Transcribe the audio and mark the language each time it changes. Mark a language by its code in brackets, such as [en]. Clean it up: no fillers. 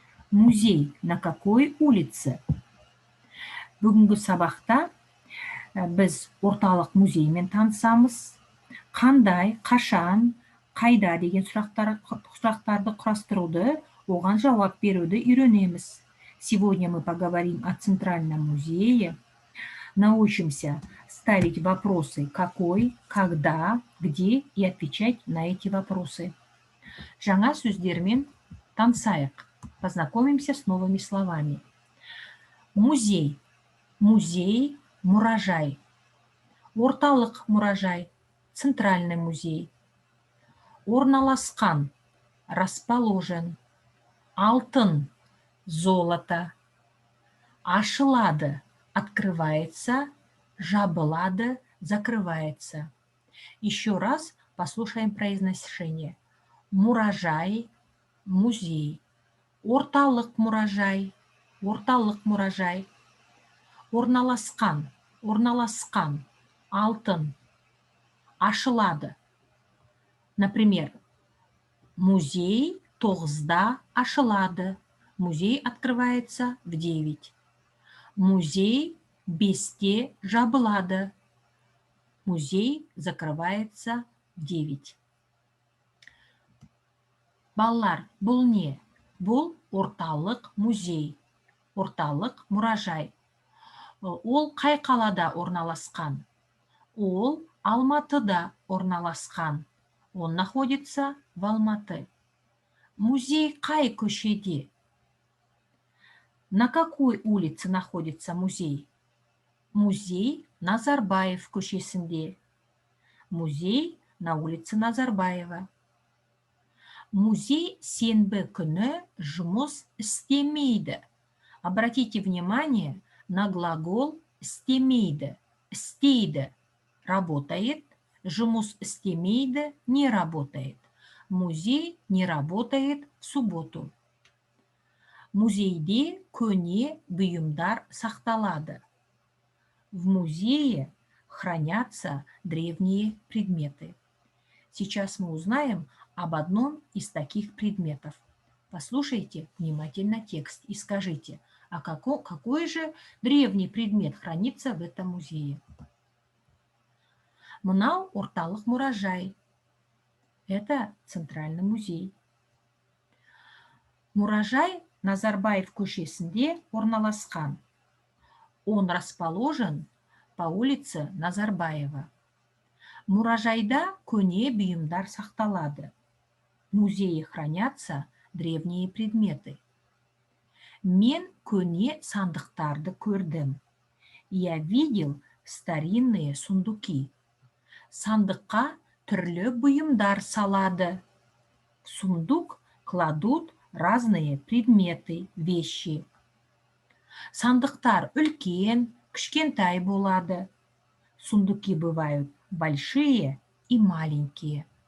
[ru] Музей на какой улице? [kk] Бүгінгі сабақта біз орталық музеймен танысамыз. Қандай, қашан, қайда деген сұрақтарды құрастыруды, оған жауап беруді үйренеміз. [ru] Сегодня мы поговорим о Центральном музее. Научимся ставить вопросы какой, когда, где и отвечать на эти вопросы. [kk] Жаңа сөздермен танысайық. [ru] Познакомимся с новыми словами. [kk] Музей. Музей, мұражай. Орталық мұражай. [ru] Центральный музей. [kk] Орналасқан. [ru] Расположен. Алтын. Золото. [kk] Ашылады. [ru] Открывается, жабылады, закрывается. Еще раз послушаем произношение. [kk] Мұражай, музей. Орталық мұражай, орталық мұражай. Орналасқан, орналасқан. Алтын. Ашылады. Например, музей 9-да ашылады. [ru] Музей открывается в 9. [kk] Музей 5-те жабылады. [ru] Музей закрывается в 9. [kk] Балалар, бұл не? Бұл орталық музей. Орталық мұражай. Ол қай қалада орналасқан? Ол Алматыда орналасқан. [ru] Он находится в Алматы. [kk] Музей қай көшеде? [ru] На какой улице находится музей? [kk] Музей Назарбаев көшесінде. [ru] Музей на улице Назарбаева. [kk] Музей сенбі күні жұмыс істемейді. [ru] Обратите внимание на глагол істемейді. Істейді работает, жұмыс істемейді не работает. Музей не работает в субботу. [kk] Музейде көне бұйымдар сақталады. [ru] В музее хранятся древние предметы. Сейчас мы узнаем об одном из таких предметов. Послушайте внимательно текст и скажите, а какой же древний предмет хранится в этом музее? [kk] Мынау орталық мұражай. [ru] Это Центральный музей. [kk] Мұражай Назарбаев көшесінде орналасқан. [ru] Он расположен по улице Назарбаева. [kk] Мұражайда көне бұйымдар сақталады. [ru] В музее хранятся древние предметы. [kk] Мен көне сандықтарды көрдім. [ru] Я видел старинные сундуки. [kk] Сандыққа түрлі бұйымдар салады. [ru] В сундук кладут разные предметы, вещи. [kk] Сандықтар үлкен, кішкентай болады. [ru] Сундуки бывают большие и маленькие.